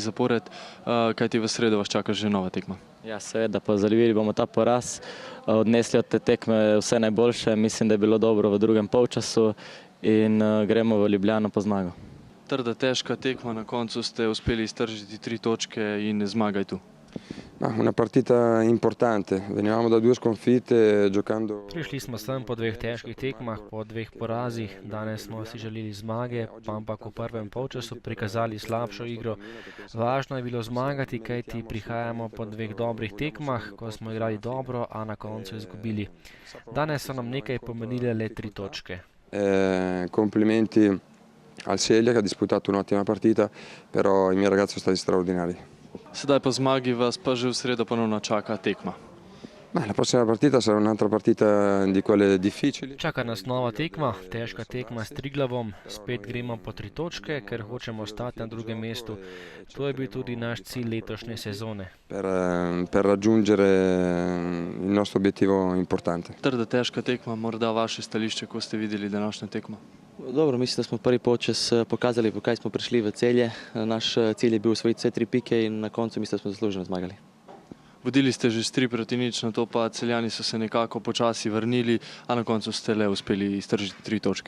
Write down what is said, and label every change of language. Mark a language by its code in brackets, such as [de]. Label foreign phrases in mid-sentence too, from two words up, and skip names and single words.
[sl] zapored, kajti v sredo vas čaka že nova tekma. Ja, seveda, pozabili bomo ta poraz, odnesli od te tekme vse najboljše, mislim, da je bilo dobro v drugem polčasu in gremo v Ljubljano po zmago. Trda, težka tekma, na koncu ste uspeli iztržiti 3 točke in zmagaj tu. [it] Una partita importante, venivamo da 2 sconfitte giocando. [sl] Prišli smo sem po 2 težkih tekmah, po 2 porazih. Danes smo si želeli zmage, ampak v prvem polčasu prikazali slabšo igro. Važno je bilo zmagati, kajti prihajamo po 2 dobrih tekmah, ko smo igrali dobro, a na koncu izgubili. Danes so nam nekaj pomenile le 3 točke. [it] Complimenti al Celje, che ha disputato un'ottima partita, però i miei ragazzi sono stati straordinari. [sl] Sedaj po zmagi vas pa že v sredo ponovno čaka tekma. [it] La prossima partita sarà un'altra partita di quelle difficili. [sl] Čaka nas nova tekma, težka tekma s Triglavom. Spet gremo po 3 točke, ker hočemo ostati na drugem mestu. To je bil tudi naš cilj letošnje sezone. [it] Per raggiungere il nostro obiettivo importante. [sl] Trda, težka tekma, morda vaše stališče, ko ste videli današnjo tekmo? Dobro, mislim, da smo prvi polčas pokazali, po kaj smo prišli v Celje. Naš cilj je bil osvojiti vse 3 pike in na koncu mislim, da smo zasluženo zmagali. Vodili ste že s 3-0, na to pa Celjani so se nekako počasi vrnili, a na koncu ste le uspeli iztržiti 3 točke.